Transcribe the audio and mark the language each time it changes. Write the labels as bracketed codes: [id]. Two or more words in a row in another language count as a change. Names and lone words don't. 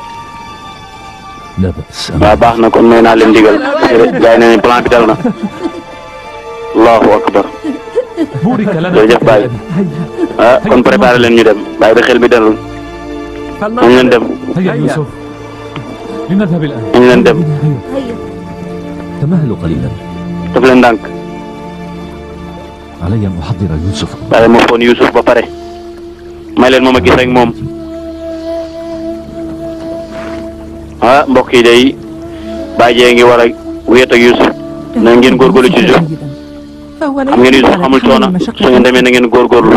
[wo] waaw baax na kon may naa leen digal gars yi ne plan bi dal na [ar] الله أكبر [wo] jërëjëf Baye kon préparé leen ñu dem Baye ba xel mi dalul nañ leen dem [ar] لنذهب الآن. [wo] ñu leen dem. [ar] هيا. تمهلوا قليلا. [wo] daf leen ndànk. [ar] علي أن أحضر يوسف. [wo] waaye ma foon Youssouf ba pare. may leen moom a gis rek moom. ah mbokk yi day bàyyi ngi war a wéet ak Youssouf. na ngeen góorgóorlu ci jox. xam ngeen Youssouf xamul coono su ngeen demee na ngeen góorgóorlu.